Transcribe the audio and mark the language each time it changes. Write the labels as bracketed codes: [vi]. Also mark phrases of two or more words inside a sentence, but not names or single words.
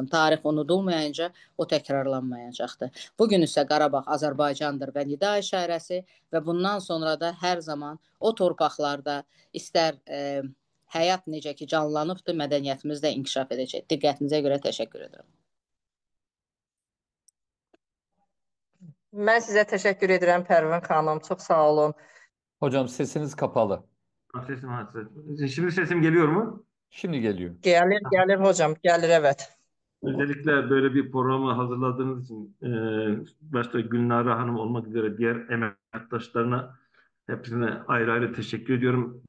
[az] Tarix unudulmayınca o təkrarlanmayacaqdır. Bugün isə Qarabağ Azərbaycandır və nida işarəsi və bundan sonra da hər zaman o torpaqlarda istər həyat necə ki canlanıbdır, mədəniyyətimiz də inkişaf edəcək. Diqqətinizə görə təşəkkür edirəm. Mən sizə təşəkkür edirəm Pərvin xanım. Çox sağ olun. [tr] Hocam sesiniz kapalı. Şimdi sesim geliyor mu? Şimdi geliyor. Gelir hocam, gelir evet. Özellikle böyle bir programı hazırladığınız için başta Gülnare Hanım olmak üzere diğer emektaşlarına hepsine ayrı ayrı teşekkür ediyorum.